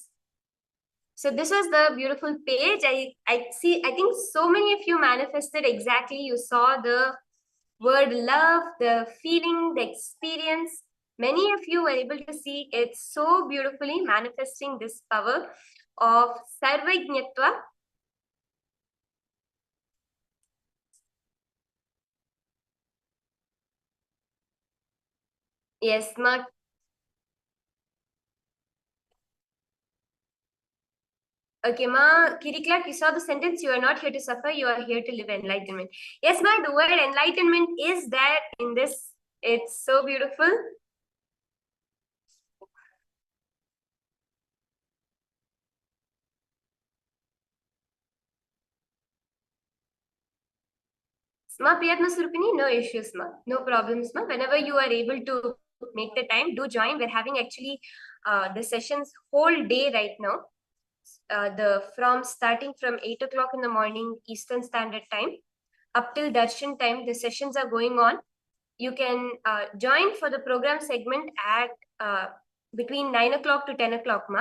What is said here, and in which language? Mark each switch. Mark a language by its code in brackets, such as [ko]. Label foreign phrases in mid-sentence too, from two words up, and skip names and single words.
[en] So this was the beautiful page. I think so many of you manifested exactly. You saw the word love, the feeling, the experience. Many of you were able to see it so beautifully manifesting this power of Sarvajñatva. Yes, ma. Okay, ma. Kiri Clark, you saw the sentence, "You are not here to suffer, you are here to live enlightenment." Yes, ma, the word enlightenment is there in this. It's so beautiful. Ma, Priyatma Surupini, no issues, ma. No problems, ma. Whenever you are able to make the time, do join. We're having actually the sessions whole day right now. Starting from 8 o'clock in the morning Eastern Standard Time up till Darshan time, the sessions are going on. You can join for the program segment at between 9 o'clock to 10 o'clock, ma.